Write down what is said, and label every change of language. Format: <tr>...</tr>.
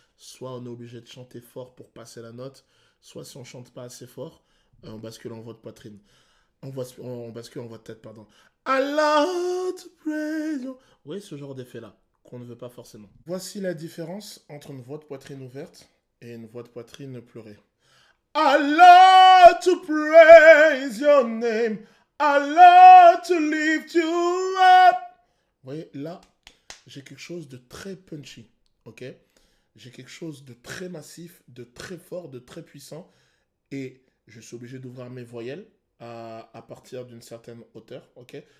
<fr>Soit on est obligé de chanter fort pour passer la note, soit si on chante pas assez fort, on bascule en voix de poitrine. On bascule en voix de tête, pardon.</fr> <en>I love to praise you.</en> <fr>Oui, ce genre d'effet-là, qu'on ne veut pas forcément. Voici la différence entre une voix de poitrine ouverte et une voix de poitrine pleurée.</fr> <en>I love to praise your name. I love to lift you up.</en> <fr>Vous voyez, là, j'ai quelque chose de très punchy, ok? J'ai quelque chose de très massif, de très fort, de très puissant. Et je suis obligé d'ouvrir mes voyelles à partir d'une certaine hauteur, ok?</fr>